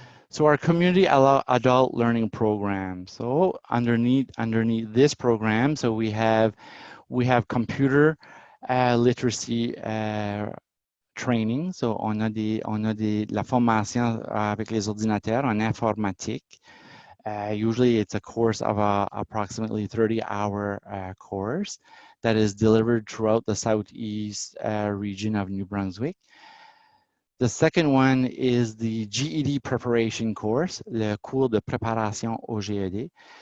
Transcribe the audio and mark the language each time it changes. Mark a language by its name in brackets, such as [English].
[English] So our Community Adult Learning Program. So underneath this program, so we have computer literacy training. [French] So on a la formation avec les ordinateurs en informatique. [English] Usually it's a course of approximately 30-hour course that is delivered throughout the southeast region of New Brunswick. The second one is the Ged Preparation Course, [French] le cours de préparation au GED.